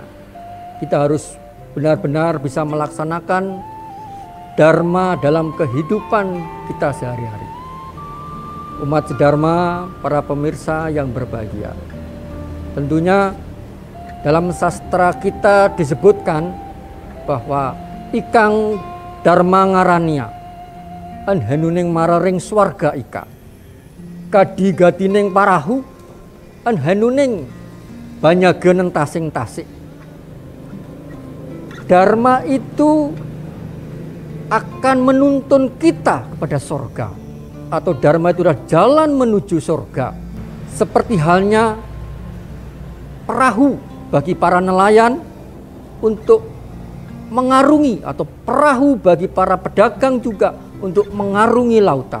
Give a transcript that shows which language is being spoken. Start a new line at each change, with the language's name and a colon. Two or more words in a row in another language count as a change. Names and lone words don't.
Indonesian: Kita harus benar-benar bisa melaksanakan Dharma dalam kehidupan kita sehari-hari. Umat Dharma, para pemirsa yang berbahagia, tentunya dalam sastra kita disebutkan bahwa
Kawi: ikang Dharma ngarania an hanuning mararing swarga ika kadi gatining parahu an hanuning banyagen tasing-tasik.
Indonesian: Dharma itu akan menuntun kita kepada surga, atau Dharma itu adalah jalan menuju surga, seperti halnya perahu bagi para nelayan untuk mengarungi, atau perahu bagi para pedagang juga untuk mengarungi lautan.